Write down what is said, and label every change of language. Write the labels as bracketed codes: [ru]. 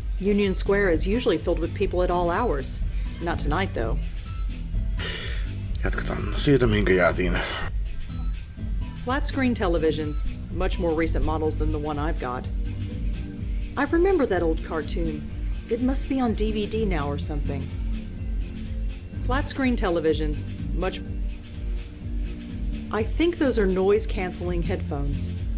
[en] Union Square is usually filled with people at all hours. Not tonight, though. [fi] Jatketaan siitä, minkä jäätiin. [en] Flat screen televisions, much more recent models than the one I've got. I remember that old cartoon. It must be on DVD now or something. Flat screen televisions, much... I think those are noise-canceling headphones.